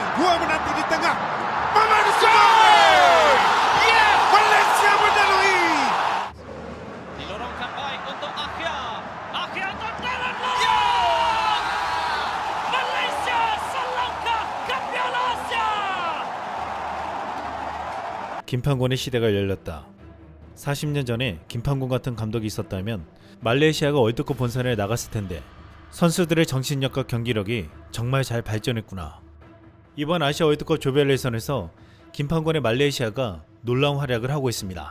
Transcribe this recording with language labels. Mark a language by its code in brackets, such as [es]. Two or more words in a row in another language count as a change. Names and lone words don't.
[ms] Dua menanti di tengah. Mamadou Soumaré. Malaysia melalui. Dilorongkan baik untuk Akhia. Akhia untuk Darren Lock. Malaysia selangkah ke Piala Asia. [ko] 김판곤의 시대가 열렸다. 40년 전에 김판곤 같은 감독이 있었다면 말레이시아가 월드컵 본선에 나갔을 텐데 선수들의 정신력과 경기력이 정말 잘 발전했구나. 이번 아시아 월드컵 조별 예선에서 김판곤의 말레이시아가 놀라운 활약을 하고 있습니다.